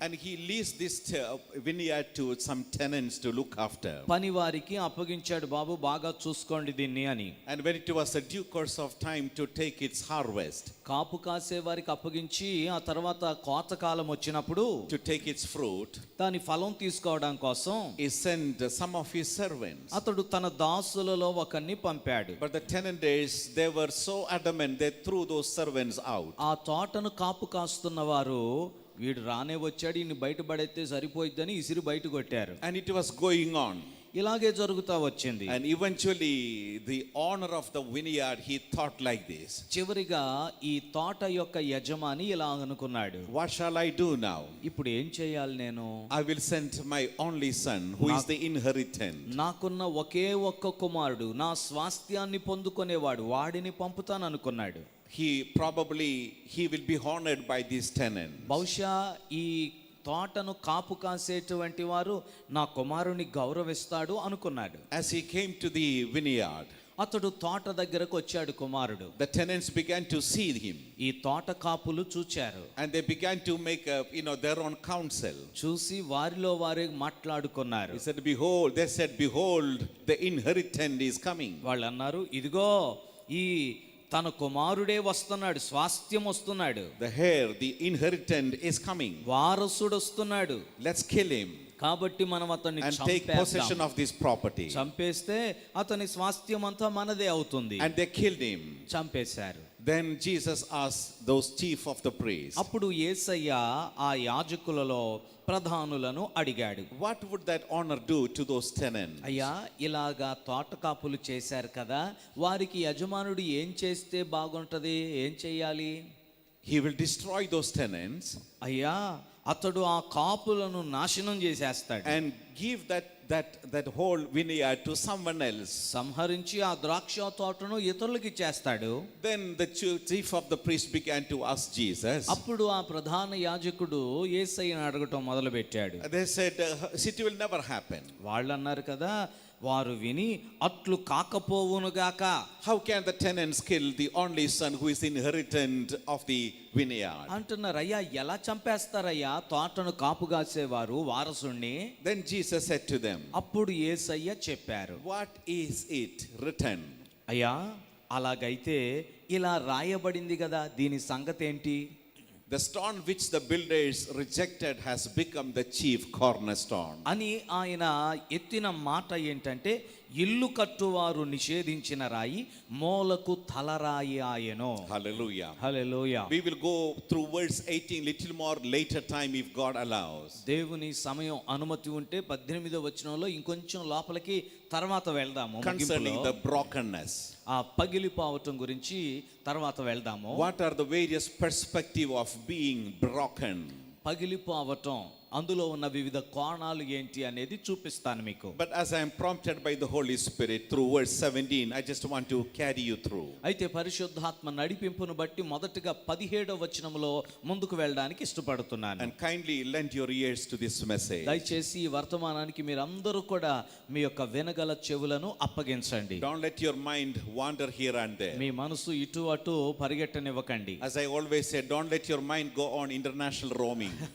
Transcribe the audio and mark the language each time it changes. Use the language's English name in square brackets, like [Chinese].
[English] And he leased this vineyard to some tenants to look after. [Telugu] పనివారికి అప్పగించాడు, బాబు బాగా చూసుకోండి దీన్ని అని. [English] And when it was a due course of time to take its harvest, [Telugu] కాపు కాసే వారికి అప్పగించి ఆ తర్వాత కోతకాలం వచ్చినప్పుడు [English] to take its fruit, [Telugu] దాని ఫలం తీసుకోవడం కోసం [English] he sent some of his servants. [Telugu] అతడు తన దాసులలో ఒకరిని పంపాడు. [English] But the tenants, they were so adamant, they threw those servants out. [Telugu] ఆ తోటను కాపు కాస్తున్న వారు, వీడు రానే వచ్చాడు, ఈయన బయటపడైతే సరిపోయిద్దని ఇసిరి బయట కొట్టారు. [English] And it was going on. [Telugu] ఇలాగే జరుగుతా వచ్చింది. [English] And eventually the owner of the vineyard, he thought like this. [Telugu] చివరిగా ఈ తోట యొక్క యజమాని ఇలా అనుకున్నాడు, [English] What shall I do now? [Telugu] ఇప్పుడు ఏం చేయాలి నేను? [English] I will send my only son who is the inheritant. [Telugu] నాకున్న ఒకే ఒక్క కుమారుడు, నా స్వాస్థ్యాన్ని పొందుకునేవాడు, వాడిని పంపుతాను అనుకున్నాడు. [English] He will be honored by this tenant. [Telugu] బహుశా ఈ తోటను కాపు కాసేటువంటి వారు నా కుమారుని గౌరవిస్తాడు అనుకున్నాడు. [English] As he came to the vineyard, [Telugu] అతడు తోట దగ్గరకు వచ్చాడు కుమారుడు. [English] the tenants began to see him. [Telugu] ఈ తోట కాపులు చూచారు. [English] And they began to make their own counsel. [Telugu] చూసి వారిలో వారే మాట్లాడుకున్నారు. [English] They said, behold, the inheritant is coming. [Telugu] వాళ్ళు అన్నారు, ఇదిగో ఈ తన కుమారుడే వస్తున్నాడు, స్వాస్థ్యం వస్తున్నాడు, [English] The inheritant is coming. [Telugu] వారసుడు వస్తున్నాడు. [English] Let's kill him [Telugu] కాబట్టి మనం అతన్ని [English] and take possession of this property. [Telugu] చంపేస్తే అతని స్వాస్థ్యం అంతా మనదే అవుతుంది. [English] And they killed him. [Telugu] చంపేశారు. [English] Then Jesus asked those chief of the priests, [Telugu] అప్పుడు యేసయ్య ఆ యాజకులలో ప్రధానులను అడిగాడు, [English] what would that honor do to those tenants? [Telugu] అయ్యా ఇలాగా తోట కాపులు చేశారు కదా, వారికి యజమానుడు ఏం చేస్తే బాగుంటది, ఏం చెయ్యాలి? [English] He will destroy those tenants [Telugu] అయ్యా అతడు ఆ కాపులను నాశనం చేసేస్తాడు [English] and give that whole vineyard to someone else. [Telugu] సంహరించి ఆ ద్రాక్ష తోటను ఇతరులకు ఇచ్చేస్తాడు. [English] Then the chief of the priests began to ask Jesus. [Telugu] అప్పుడు ఆ ప్రధాన యాజకుడు యేసయ్యను అడగటం మొదలు పెట్టాడు. [English] They said, it will never happen. [Telugu] వాళ్ళు అన్నారు కదా, వారు విని అట్లు కాకపోవునుగాక. [English] How can the tenants kill the only son who is inheritant of the vineyard? [Telugu] అంటున్నారు, అయ్యా ఎలా చంపేస్తారయ్యా తోటను కాపుగాసేవారు వారసుణ్ణి? [English] Then Jesus said to them, [Telugu] అప్పుడు యేసయ్య చెప్పారు, [English] what is it written? [Telugu] అయ్యా అలాగైతే ఇలా రాయబడింది కదా, దీని సంగతి ఏంటి? [English] The stone which the builders rejected has become the chief cornerstone. [Telugu] అని ఆయన ఎత్తిన మాట ఏంటంటే, ఇల్లు కట్టువారు నిషేధించిన రాయి మూలకు తలరాయి ఆయెను. [English] Hallelujah. [Telugu] Hallelujah. [English] We will go through verse 18 little more later time if God allows. [Telugu] దేవుని సమయం అనుమతి ఉంటే 18వ వచనంలో ఇంకొంచెం లోపలికి తర్వాత వెళ్దాము. [English] Concerning [Telugu] ముగింపులో [English] the brokenness. [Telugu] ఆ పగిలిపోవటం గురించి తర్వాత వెళ్దాము. [English] What are the various perspective of being broken? [Telugu] పగిలిపోవటం అందులో ఉన్న వివిధ కోణాలు ఏంటి అనేది చూపిస్తాను మీకు. [English] But as I am prompted by the Holy Spirit through verse 17, I just want to carry you through. [Telugu] అయితే పరిశుద్ధాత్మ నడిపింపును బట్టి మొదటగా 17వ వచనంలో ముందుకు వెళ్ళడానికి ఇష్టపడుతున్నాను. [English] And kindly lend your ears to this message. [Telugu] దయచేసి ఈ వర్తమానానికి మీరందరూ కూడా మీ యొక్క వినగల చెవులను అప్పగించండి. [English] Don't let your mind wander here and there. [Telugu] మీ మనసు ఇటు అటు పరిగెట్టనివ్వకండి. [English] As I always say, don't let your mind go on international roaming.